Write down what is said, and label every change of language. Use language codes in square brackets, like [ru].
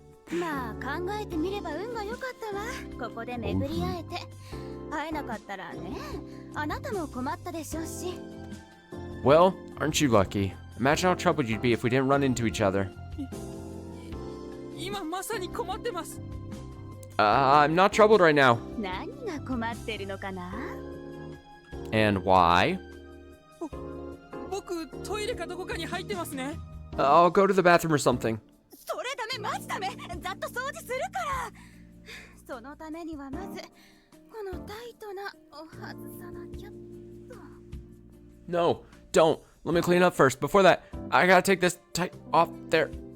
[ja] まあ考えてみれば運が良かったわ。ここで巡り会えて。会えなかったらね、あなたも困ったでしょうし。 [en] Well, aren't you lucky? Imagine how troubled you'd be if we didn't run into each other. [ja] 今まさに困ってます。 [en] I'm not troubled right now. [ja] 何が困ってるのかな？ [en] And why? [ja] 僕、トイレかどこかに入ってますね。 [en] I'll go to the bathroom or something. [ja] それダメ、マジダメ。ざっと掃除するから。そのためにはまずこのタイトなを外さなきゃっと。 [en] No, don't. Let me clean up first. Before that, I gotta take this tight off there.